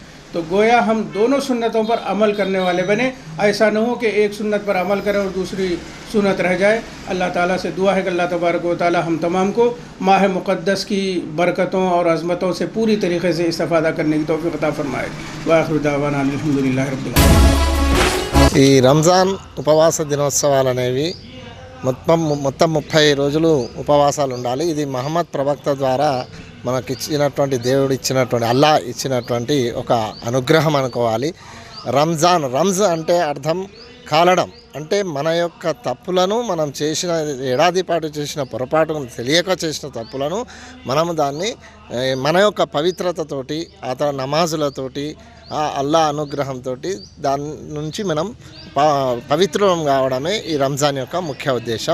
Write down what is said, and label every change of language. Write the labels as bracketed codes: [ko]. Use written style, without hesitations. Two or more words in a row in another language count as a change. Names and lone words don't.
[ur] تو گویا ہم دونوں سنتوں پر عمل کرنے والے بنے. ایسا نہ ہو کہ ایک سنت پر عمل کریں اور دوسری سنت رہ جائے. اللہ تعالیٰ سے دعا ہے کہ اللہ تبارک و تعالیٰ ہم تمام کو ماہ مقدس کی برکتوں اور عظمتوں سے پوری طریقے سے استفادہ کرنے کی توفیق عطا فرمائے. [ar] وآخر دعوانا الحمدللہ رب العالمین. [te] ఈ రంజాన్ ఉపవాస దినోత్సవాలు అనేవి మొత్తం 30 రోజులు ఉపవాసాలు ఉండాలి. ఇది మహమ్మద్ ప్రవక్త ద్వారా మనకి ఇచ్చినటువంటి, దేవుడు ఇచ్చినటువంటి, అల్లా ఇచ్చినటువంటి ఒక అనుగ్రహం అనుకోవాలి. రంజ్ అంటే అర్థం కాలడం, అంటే మన యొక్క తప్పులను మనం చేసిన ఏడాది పాటు చేసిన పొరపాటును తెలియక చేసిన తప్పులను మనము దాన్ని మన యొక్క పవిత్రతతోటి, నమాజులతోటి, అల్లా అనుగ్రహంతో దాని నుంచి మనం పవిత్రం కావడమే ఈ రంజాన్ యొక్క ముఖ్య ఉద్దేశం.